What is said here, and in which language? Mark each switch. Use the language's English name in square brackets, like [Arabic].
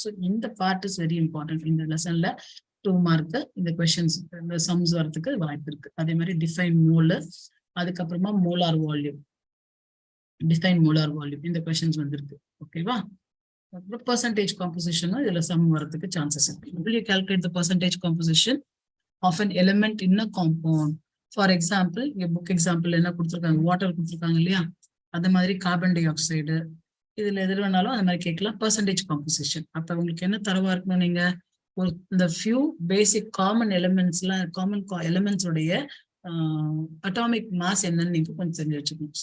[English] So இந்த part is very important. [Tamil] இந்த லெசன்ல 2 mark இந்த கொஸ்டின்ஸ், இந்த சம்ஸ் வரதுக்கு வாய்ப்பு இருக்கு. அதே மாதிரி டிஃபைன் மோல், அதுக்கப்புறமா molar volume, define molar volume, இந்த கொஸ்டின்ஸ் வந்திருக்கு. ஓகேவா? அப்புறம் பெர்சன்டேஜ் காம்போசிஷனும் இதுல சம் வரதுக்கு சான்சஸ் இருக்கு. [English] Will you calculate the percentage composition of an element in a compound? [Tamil] For example, இங்க புக் எக்ஸாம்பிள் என்ன கொடுத்துருக்காங்க, வாட்டர் கொடுத்துருக்காங்க இல்லையா, அந்த மாதிரி கார்பன் டை ஆக்சைடு, இதுல எது வேணாலும் அந்த மாதிரி கேட்கலாம். Percentage composition. அப்ப உங்களுக்கு என்ன தரவா இருக்கணும், நீங்க ஒரு இந்த few basic common எலிமெண்ட்ஸ்லாம், common elements உடைய அட்டாமிக் மாஸ் என்னன்னு நீங்க கொஞ்சம் தெரிஞ்சு வச்சுக்கணும்.